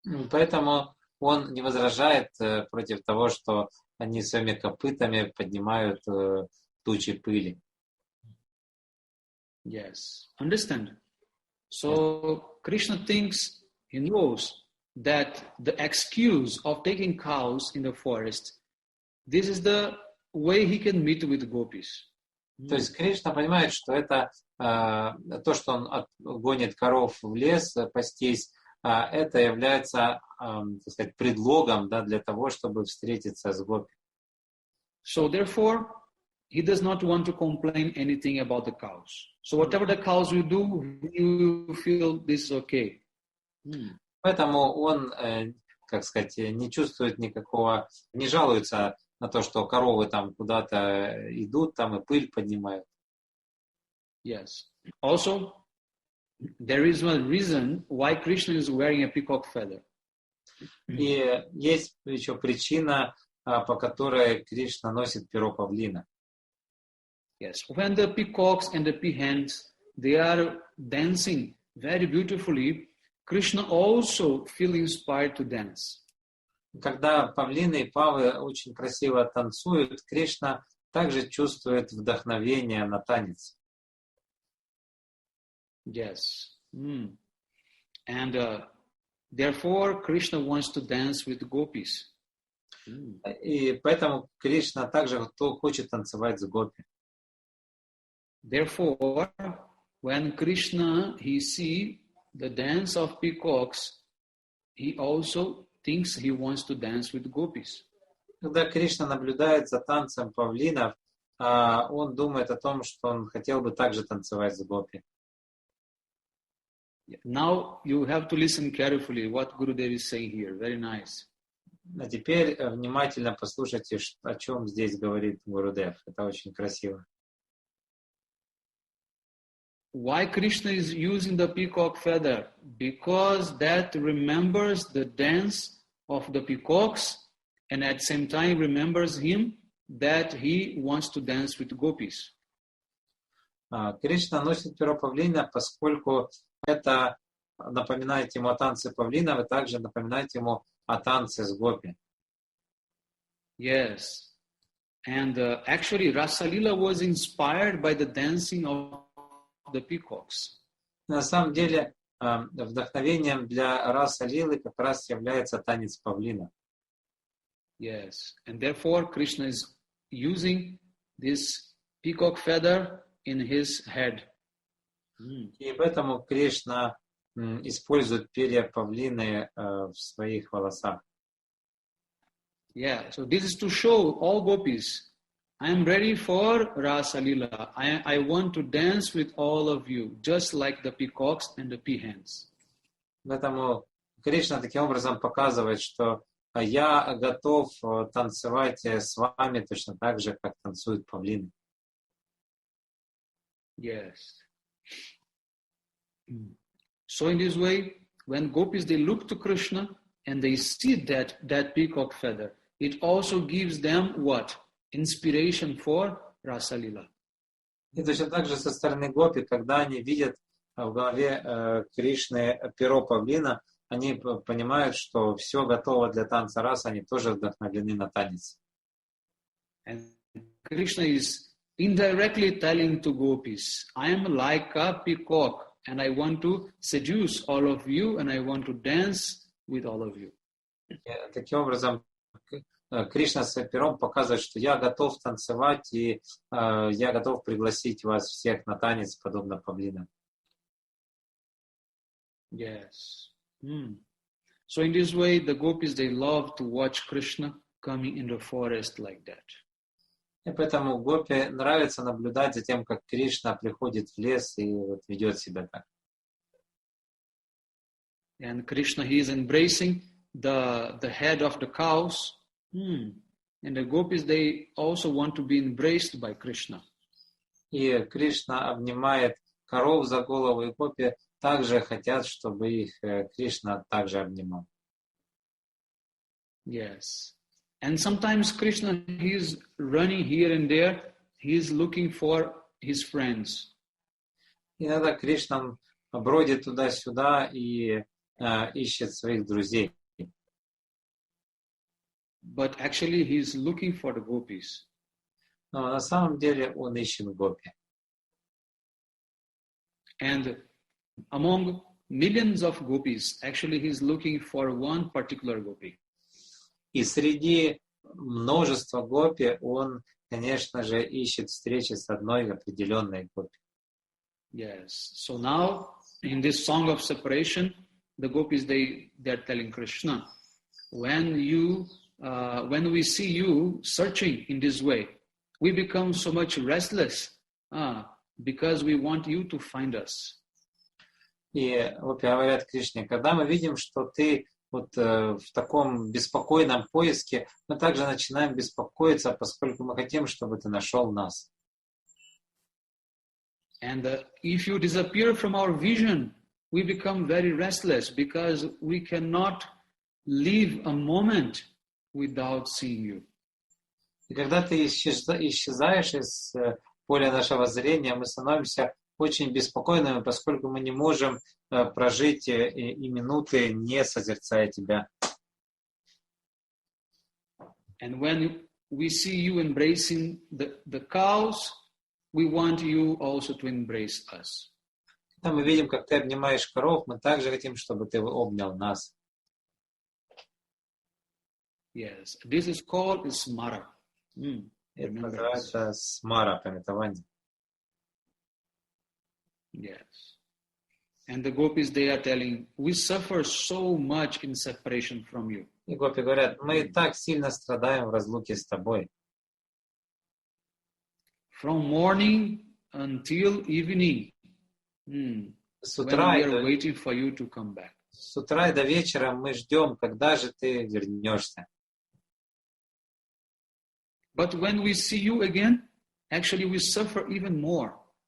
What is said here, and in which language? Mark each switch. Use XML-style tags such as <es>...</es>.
<ru>Поэтому он не возражает против того, что они своими копытами поднимают тучи пыли.</ru> <en>Yes, understand. So Krishna thinks, he knows that the excuse of taking cows in the forest, this is the way he can meet with gopis.</en> <ru>То есть Кришна понимает, что это то, что он гонит коров в лес пастись, это является, так сказать, предлогом, да, для того, чтобы встретиться с гопи.</ru> <en>So therefore, he does not want to complain anything about the cows. So whatever the cows will do, you feel this is okay.</en> <ru>Поэтому он, как сказать, не чувствует никакого, не жалуется на то, что коровы там куда-то идут, там и пыль поднимают.</ru> <en>Yes. Also, there is one reason why Krishna is wearing a peacock feather.</en> <ru>И есть еще причина, по которой Кришна носит перо павлина.</ru> <en>Yes, when the peacocks and the peahens, they are dancing very beautifully, Krishna also feel inspired to dance.</en> <ru>Когда павлины и павы очень красиво танцуют, Кришна также чувствует вдохновение на танец.</ru> <en>Yes. And therefore, Krishna wants to dance with gopis.</en> <ru>И поэтому Кришна также хочет танцевать с гопи.</ru> <en>Therefore, when Krishna, he see the dance of peacocks, he also thinks he wants to dance with gopis.</en> <ru>Когда Кришна наблюдает за танцем павлинов, он думает о том, что он хотел бы также танцевать с гопи.</ru> <en>Now you have to listen carefully what Gurudev is saying here. Very nice.</en> <ru>А теперь внимательно послушайте, о чем здесь говорит Гурудев. Это очень красиво.</ru> <en>Why Krishna is using the peacock feather? Because that remembers the dance of the peacocks and at the same time remembers him that he wants to dance with gopis.</en> <ru>Кришна носит перо павлина, поскольку это напоминает ему о танце павлинов и также напоминает ему о танце с гопи.</ru> <en>Yes. And actually Rasa Lila was inspired by the dancing of the peacocks.</en> <ru>На самом деле, вдохновением для раса лилы как раз является танец павлина.</ru> <en>Yes. And therefore Krishna is using this peacock feather in his head.</en> <ru>И поэтому Кришна использует перья павлины в своих волосах.</ru> <en>Yeah, so this is to show all gopis, I am ready for Rasa Lila. I want to dance with all of you, just like the peacocks and the peahens.</en> <ru>Поэтому Кришна таким образом показывает, что я готов танцевать с вами точно так же, как танцуют павлины.</ru> <en>Yes. So in this way, when gopis, they look to Krishna and they see that peacock feather, it also gives them what? Inspiration for Rasa Lila.</en> <ru>И точно так же со стороны гопи, когда они видят в голове Кришны перо павлина, они понимают, что все готово для танца рас, они тоже вдохновлены на танец.</ru> <en>And Krishna is indirectly telling to gopis, I am like a peacock and I want to seduce all of you and I want to dance with all of you.</en> <ru>Таким образом, Кришна своим пером показывает, что я готов танцевать и я готов пригласить вас всех на танец, подобно павлинам.</ru> <en>Yes. So in this way, the gopis, they love to watch Krishna coming in the forest like that.</en> <ru>И поэтому гопи нравится наблюдать за тем, как Кришна приходит в лес и вот ведет себя так.</ru> <en>And Krishna, he is embracing the head of the cows. And the gopis, they also want to be embraced by Krishna.</en> <ru>И Кришна обнимает коров за голову, и гопи также хотят, чтобы их Кришна также обнимал.</ru> <en>Yes. And sometimes Krishna, he is running here and there. He is looking for his friends.</en> <ru>Иногда Кришна бродит туда-сюда и ищет своих друзей.</ru> <en>But actually he is looking for the gopis.</en> <ru>Но на самом деле он ищет гопи.</ru> <en>And among millions of gopis, actually he is looking for one particular gopi.</en> <ru>И среди множества гопи он, конечно же, ищет встречи с одной определенной гопи.</ru> <en>Yes. So now, in this song of separation, the gopis, they're telling Krishna, when we see you searching in this way, we become so much restless because we want you to find us.</en> <ru>И гопи говорят Кришне, когда мы видим, что ты вот в таком беспокойном поиске, мы также начинаем беспокоиться, поскольку мы хотим, чтобы ты нашел нас.</ru> <en>And if you disappear from our vision, we become very restless because we cannot live a moment without seeing you.</en> <ru>И когда ты исчезаешь из поля нашего зрения, мы становимся очень беспокойными, поскольку мы не можем прожить и минуты, не созерцая тебя.</ru> <en>And when we see you embracing the cows, we want you also to embrace us.</en> <ru>Когда мы видим, как ты обнимаешь коров, мы также хотим, чтобы ты обнял нас.</ru> <en>Yes, this is called smara.</en> <ru>Это называется смара, памятование.</ru> <en>Yes. And the gopis, they are telling, we suffer so much in separation from you.</en> <ru>И гопи говорят, мы и так сильно страдаем в разлуке с тобой.</ru> <en>From morning until evening,</en> <ru>С</ru> <en>when</en> <ru>утра,</ru> <en>we are waiting for you to come back.</en> <ru>с утра и до вечера мы ждем, когда же ты вернешься.</ru> <en>But when we see you again, actually we suffer even more.</en>